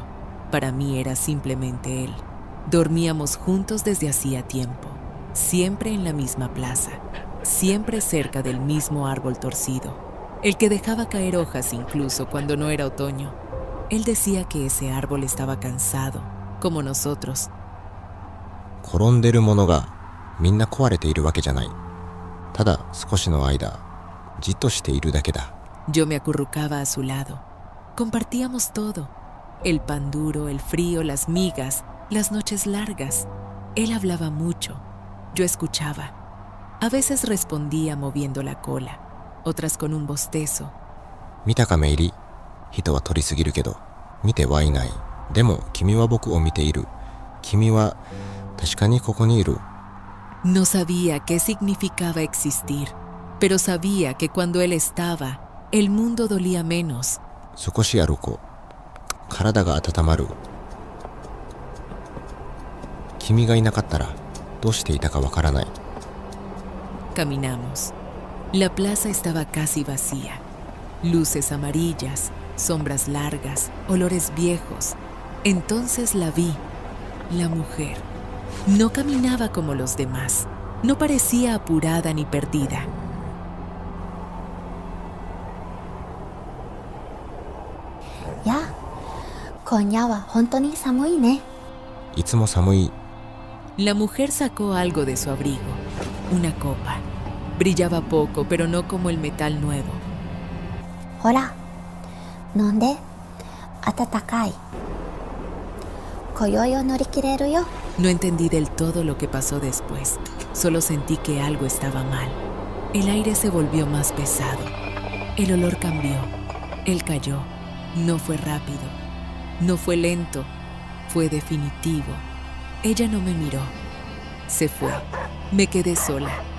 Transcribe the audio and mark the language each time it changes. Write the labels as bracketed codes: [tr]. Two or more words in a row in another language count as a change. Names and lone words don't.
[es] Para mí era simplemente él. Dormíamos juntos desde hacía tiempo, siempre en la misma plaza, siempre cerca del mismo árbol torcido, el que dejaba caer hojas incluso cuando no era otoño. Él decía que ese árbol estaba cansado, como nosotros. [ja] 転んでるものがみんな壊れているわけじゃない。ただ少しの間、じっとしているだけだ。 [es] Yo me acurrucaba a su lado. Compartíamos todo. El pan duro, el frío, las migas, las noches largas. Él hablaba mucho. Yo escuchaba. A veces respondía moviendo la cola, otras con un bostezo. [ja] 見たかメイリ、人は取りすぎるけど、見てはいない。でも君は僕を見ている。君は確かにここにいる。 [es] No sabía qué significaba existir, pero sabía que cuando él estaba, el mundo dolía menos. [ja] 少し歩こう。体が温まる。君がいなかったらどうしていたかわからない。 [es] Caminamos. La plaza estaba casi vacía. Luces amarillas, sombras largas, olores viejos. Entonces la vi, la mujer. No caminaba como los demás. No parecía apurada ni perdida. Ya, [ja] 今夜は本当に寒いね。いつも寒い。 [es] La mujer sacó algo de su abrigo, una copa. Brillaba poco, pero no como el metal nuevo. [ja] ほら、飲んで。暖かい。今宵を乗り切れるよ。 [es] No entendí del todo lo que pasó después. Solo sentí que algo estaba mal. El aire se volvió más pesado. El olor cambió. Él cayó. No fue rápido. No fue lento. Fue definitivo. Ella no me miró. Se fue. Me quedé sola.